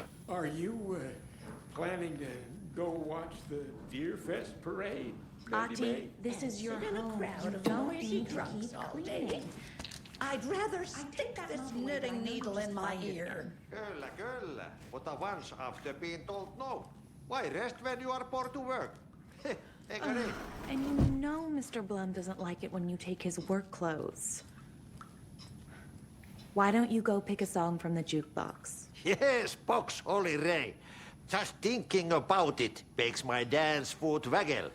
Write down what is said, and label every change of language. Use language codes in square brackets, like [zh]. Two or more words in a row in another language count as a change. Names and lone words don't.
[en] Are you, planning to go watch the Deer Fest parade? Mandy May? Auntie, this is your In a home. crowd You of don't noisy need to drunks keep all day. cleaning. I'd rather stick that this mom away, but I knitting know needle just in my find it ear. [fi] Kyllä, kyllä. [en] But once after being told no, why rest when you are poor to work? [fi] Eikö niin? [en] And you know Mr. Blum doesn't like it when you take his work clothes. Why don't you go pick a song from the jukebox? Yes, box Olli Ray. Just thinking about it makes my dance foot waggle.